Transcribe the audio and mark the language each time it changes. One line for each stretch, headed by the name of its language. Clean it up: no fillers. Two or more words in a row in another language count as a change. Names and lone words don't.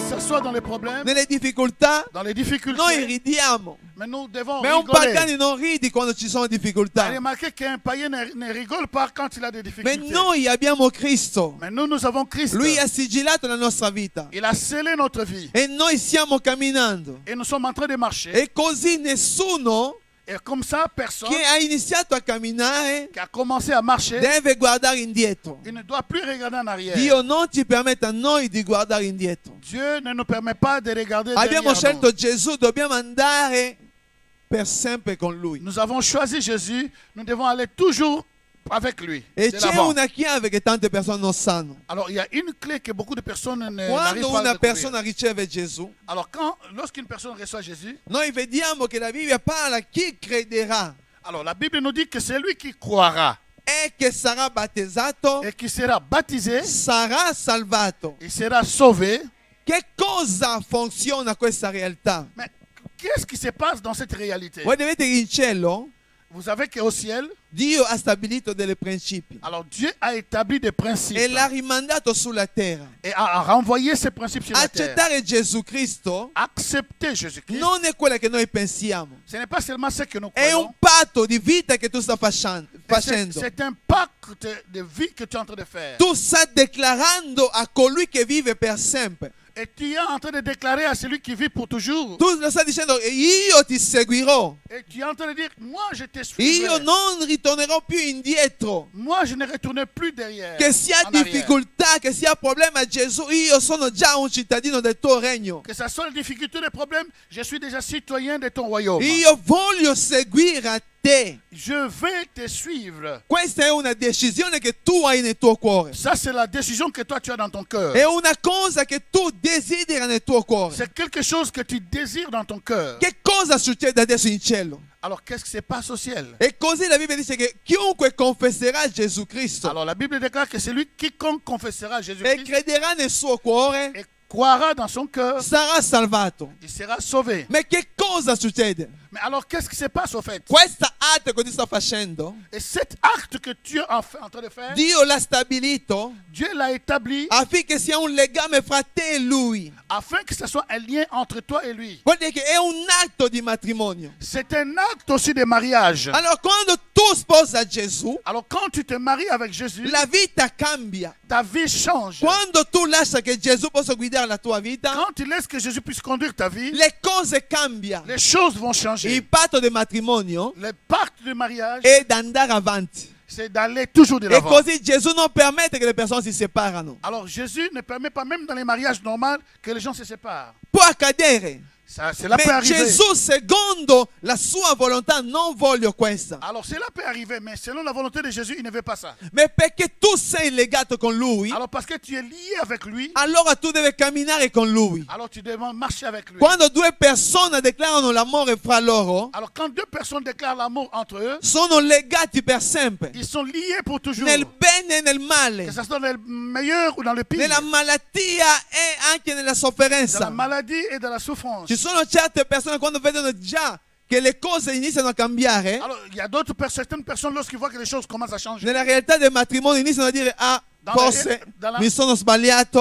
French: soit dans les problèmes,
Italian: nelle difficoltà,
French: dans les difficultés,
Italian: noi ridiamo.
French: mais nous devons
Italian: Ma un
French: rigoler.
Italian: pagano non ridi quando ci sono
French: Vous
Italian: difficoltà.
French: avez remarqué qu'un païen ne rigole pas quand il a des
Italian: Ma
French: difficultés.
Italian: noi abbiamo Cristo.
French: Mais nous avons Christ.
Italian: Lui ha sigillato la nostra vita.
French: Il a scellé notre vie.
Italian: E noi stiamo camminando.
French: Et nous sommes en train de marcher.
Italian: E così nessuno
French: Et comme ça, personne
Italian: che ha iniziato a camminare
French: qui a commencé à marcher,
Italian: deve guardare indietro.
French: il ne doit plus regarder en arrière.
Italian: Dio non ci permette a noi di guardare indietro.
French: Dieu ne nous permet pas de regarder
Italian: Abbiamo
French: derrière
Italian: scelto
French: nous.
Italian: Gesù, dobbiamo andare per sempre con Lui.
French: Nous avons choisi Jésus, nous devons aller toujours avec lui.
Italian: E
French: de
Italian: c'è
French: l'avant.
Italian: una chiave che tante persone non sanno.
French: Alors, il y a une clé que beaucoup de personnes n'arrivent
Italian: Quando
French: pas à
Italian: una
French: découvrir.
Italian: persona riceve Gesù,
French: Alors, lorsqu'une personne reçoit Jésus,
Italian: noi vediamo che la Bibbia parla chi crederà
French: alors la Bible nous dit que c'est lui qui croira
Italian: e che sarà battezzato,
French: et qui sera baptisé,
Italian: sarà salvato.
French: il sera sauvé.
Italian: Che cosa funziona questa realtà?
French: Mais qu'est-ce qui se passe dans cette réalité?
Italian: Voi vedete che in cielo
French: Vous savez qu'au ciel,
Italian: Dio ha stabilito dei principi
French: alors Dieu a établi des principes
Italian: e l'ha rimandato sulla terra.
French: et a renvoyé ces principes sur la terre.
Italian: Accettare Gesù Cristo
French: Accepter Jésus-Christ,
Italian: non è quello che noi pensiamo,
French: ce n'est pas seulement ce que nous
Italian: è
French: croyons,
Italian: un patto di vita che tu stai
French: mais
Italian: facendo.
French: c'est un pacte de vie que tu es en train de faire.
Italian: Tu stai declarando a colui che vive per sempre.
French: Et tu es en train de déclarer à celui qui vit pour toujours.
Italian: Tu lo stai dicendo, io ti seguirò,
French: Et tu es en train de dire, moi je te suis.
Italian: io non ritornerò più indietro.
French: Moi je ne retourne plus derrière.
Italian: Che sia
French: en arrière.
Italian: difficoltà, che sia problema, Gesù, io sono già un cittadino del tuo regno.
French: Que ça soit les difficultés, les problèmes, je suis déjà citoyen de ton royaume.
Italian: Io voglio seguire a te.
French: Je vais te suivre.
Italian: Questa è una decisione che tu hai nel tuo cuore.
French: Ça c'est la décision que toi tu as dans ton cœur.
Italian: È una cosa che tu desideri nel tuo cuore.
French: C'est quelque chose que tu désires dans ton cœur.
Italian: Che cosa succede adesso in cielo?
French: Alors qu'est-ce qui se passe au ciel?
Italian: E così la Bibbia dice che chiunque confesserà Gesù Cristo
French: Alors la Bible déclare que celui quiconque confessera
Italian: e
French: Jésus-Christ
Italian: crederà nel suo cuore
French: et croira dans son cœur,
Italian: sarà salvato.
French: il sera sauvé.
Italian: Ma che cosa succede?
French: Mais alors qu'est-ce qui se passe au fait?
Italian: Questo atto che tu stai facendo,
French: Et cet acte que tu es en train de faire,
Italian: Dio l'ha stabilito
French: Dieu l'a établi
Italian: affinché sia un legame fra te e Lui.
French: afin que ce soit un lien entre toi et lui.
Italian: Vuol dire che è un atto di matrimonio.
French: C'est un acte aussi de mariage.
Italian: Allora, quando tu sposa Gesù,
French: Alors quand tu te maries avec Jésus,
Italian: la vita cambia.
French: ta vie change.
Italian: Quando tu lascia che Gesù possa guidare la tua vita,
French: Quand tu laisses que Jésus puisse conduire ta vie,
Italian: le cose cambiano.
French: les choses vont changer.
Italian: Il patto di matrimonio
French: Le pacte de mariage,
Italian: è d'andare avanti.
French: c'est d'aller toujours de
Italian: E
French: l'avant.
Italian: così Gesù non permette che le persone si separano.
French: Alors Jésus ne permet pas, même dans les mariages normaux, que les gens se séparent.
Italian: Può accadere.
French: Cela peut
Italian: Ma
French: arriver.
Italian: Gesù, secondo la sua volontà, non voglio questa.
French: Alors cela peut arriver, mais selon la volonté de Jésus, il ne veut pas ça.
Italian: Ma perché tu sei legato con Lui,
French: Alors parce que tu es lié avec lui,
Italian: allora tu devi camminare con Lui.
French: alors tu dois marcher avec lui.
Italian: Quando due persone declarano l'amore fra loro,
French: Alors quand deux personnes déclarent l'amour entre eux,
Italian: sono legati per sempre.
French: ils sont liés pour toujours.
Italian: Nel bene e nel
French: Que
Italian: male,
French: ce soit dans le meilleur ou dans le pire,
Italian: nella malattia e anche nella
French: dans la
Italian: sofferenza.
French: maladie et dans la souffrance.
Italian: Ci sono certe persone quando vedono già che le cose iniziano a cambiare,
French: Alors il y a certaines personnes, lorsqu'ils voient que les choses commencent à changer,
Italian: nella realtà del matrimonio iniziano a dire: ah, forse mi sono sbagliato,